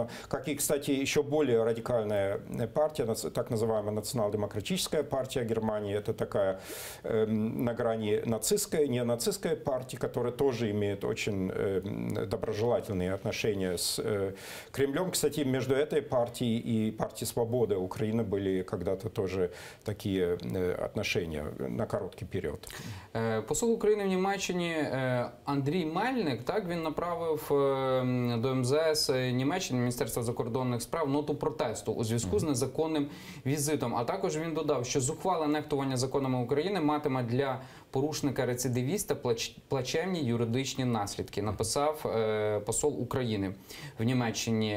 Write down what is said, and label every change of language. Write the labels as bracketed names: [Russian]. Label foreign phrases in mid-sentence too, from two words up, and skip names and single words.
[Russian] Как и, кстати, еще более радикальная партия, так называемая национал-демократическая партия Германии, это такая на грани нацистская, неонацистская партия, которая тоже имеет очень доброжелательные отношения с Кремлем. Кстати, между этой партией и партией «Свобода» Украины были когда-то тоже такие отношения на короткий период. [Ukrainian] Посол України в Німеччині Андрій Мельник, так, він направив до МЗС Німеччини, Міністерства закордонних справ, ноту протесту у зв'язку з незаконним візитом. А також він додав, що зухвале нехтування законами України матиме для порушника-рецидивіста плачевні юридичні наслідки, написав посол України в Німеччині.